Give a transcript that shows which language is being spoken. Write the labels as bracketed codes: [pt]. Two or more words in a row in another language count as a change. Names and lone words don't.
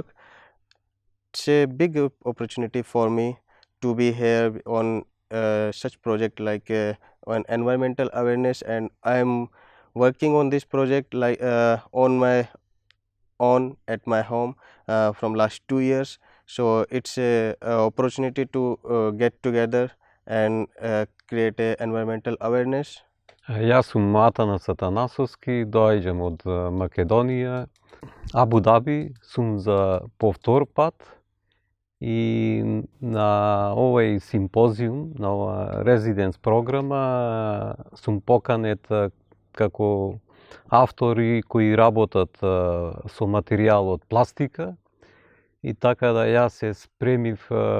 [en] It's a big opportunity for me to be here on such project like on environmental awareness, and I am working on this project like on my own at my home from last 2 years. So it's a opportunity to get together and create a environmental awareness. [mk] Јас сум Атанас Атанасовски, доаѓам од Македонија, Абу Даби, сум за повтор пат и на овој симпозиум, на ова резиденс програма, сум поканет како автори кои работат со материјал од пластика и така да јас се спремив.